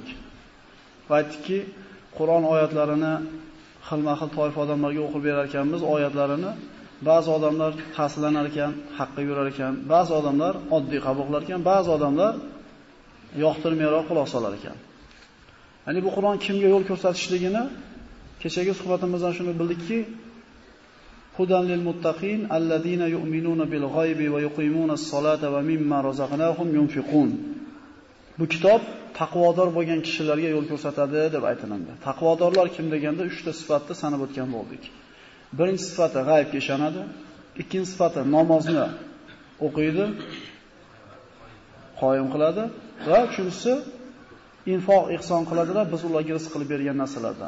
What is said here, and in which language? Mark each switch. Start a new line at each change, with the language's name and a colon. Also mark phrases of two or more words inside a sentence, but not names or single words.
Uzbek: Va aytdikki, Qur'on oyatlarini xilma-xil toifa odamlarga o'qib berar ekanmiz, oyatlarini ba'zi odamlar ta'sirlanar ekan, haqqa yurar ekan, ba'zi odamlar oddiy qabul qilar ekan, ba'zi odamlar yoqtirmayroq quloq solar ekan. Ya'ni bu Qur'on kimga yo'l ko'rsatishligini kechagi suhbatimizdan shuni bildikki,
Arabic: هدى للمتقين الذين يؤمنون بالغيب ويقيمون الصلاة ومما رزقناهم ينفقون.
Uzbek: Bu kitob taqvodor bo'lgan kishilarga yo'l ko'rsatadi deb aytiladi. Taqvodorlar kim deganda 3 ta sifatni sanab o'tgan bo'ldik. Birinchi sifati g'aybga ishonadi, ikkinchi sifati namozni o'qiydi, qoyim qiladi va uchinchisi infoq ihson qiladilar, biz ularga rizq qilib bergan narsalardan.